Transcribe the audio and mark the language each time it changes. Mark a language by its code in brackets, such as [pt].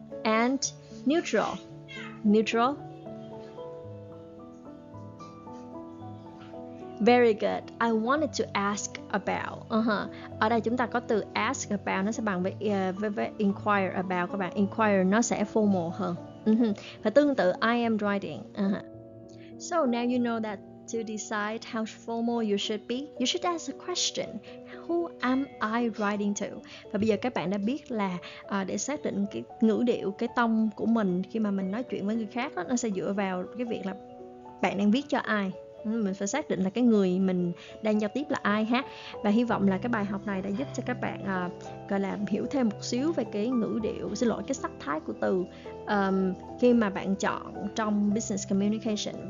[en] And neutral. Neutral. Very good. I wanted to ask about. [vi] Ở đây chúng ta có từ ask about, nó sẽ bằng với inquire about các bạn. Inquire nó sẽ formal hơn. Và tương tự [en] I am writing. So now you know that to decide how formal you should be, you should ask a question. Who am I writing to? [vi] Và bây giờ các bạn đã biết là để xác định cái ngữ điệu, cái tông của mình khi mà mình nói chuyện với người khác đó, nó sẽ dựa vào cái việc là bạn đang viết cho ai. Mình phải xác định là cái người mình đang giao tiếp là ai ha. Và hy vọng là cái bài học này đã giúp cho các bạn gọi là hiểu thêm một xíu về cái ngữ điệu, cái sắc thái của từ khi mà bạn chọn trong business communication.